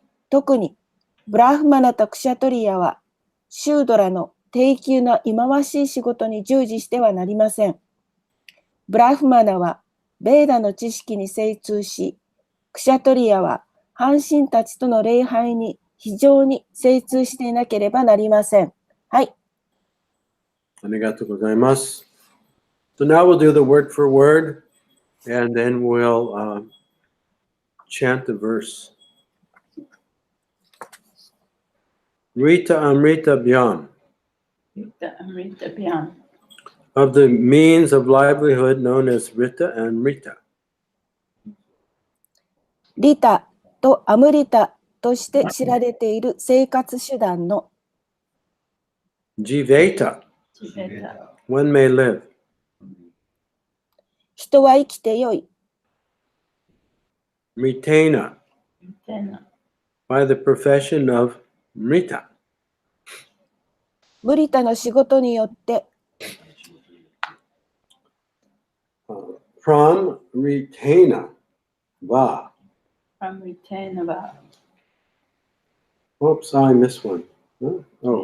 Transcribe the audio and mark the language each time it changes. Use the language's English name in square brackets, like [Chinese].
[Japanese] 特に、ブラフマナとクシャトリアは、シュードラの低級な忌まわしい仕事に従事してはなりません。ブラフマナは、ベーダの知識に精通し、クシャトリアは、半神たちとの礼拝に非常に精通していなければなりません。はい。ありがとうございます。 [English] So now we'll do the word for word, and then we'll chant the verse. [Sanskrit] Rita Amrita Bhyam, Rita Amrita Bhyam. [English] of the means of livelihood known as Rita and Rita. [Japanese] リタとアムリタとして知られている生活手段の [Sanskrit] Jiveta, Jiveta. [English] one may live. [Japanese] 人は生きてよい [Sanskrit] Ritena, Tena. [English] by the profession of Rita. [Japanese] ムリタの仕事によって [Sanskrit] From Ritena, va. From Retainava. [English] Oops, I missed one. Huh? Oh,